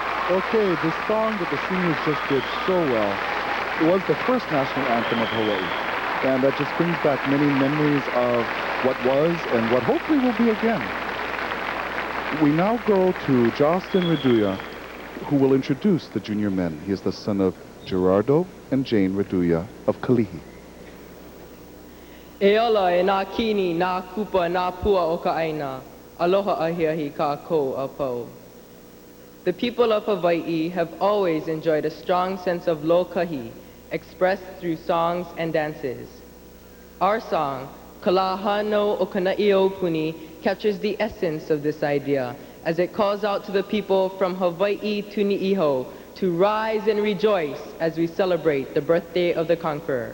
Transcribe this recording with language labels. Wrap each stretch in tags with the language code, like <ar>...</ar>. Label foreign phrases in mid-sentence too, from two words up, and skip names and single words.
<en>Okay, this song that the seniors just did so well, it was the first national anthem of Hawaii. And that just brings back many memories of what was and what hopefully will be again. We now go to Justin Reduya, who will introduce the junior men. He is the son of Gerardo and Jane Reduya of Kalihi.</en> <haw>E ala e nā kini, nā kupa, nā pua o ka aina. Aloha ahiahi ka ko a pau.</haw> <en>The people of Hawaii have always enjoyed a strong sense of lokahi, expressed through songs and dances. Our song, Kalahano o Kana'io Puni, captures the essence of this idea as it calls out to the people from Hawaii to Ni'iho to rise and rejoice as we celebrate the birthday of the conqueror.</en>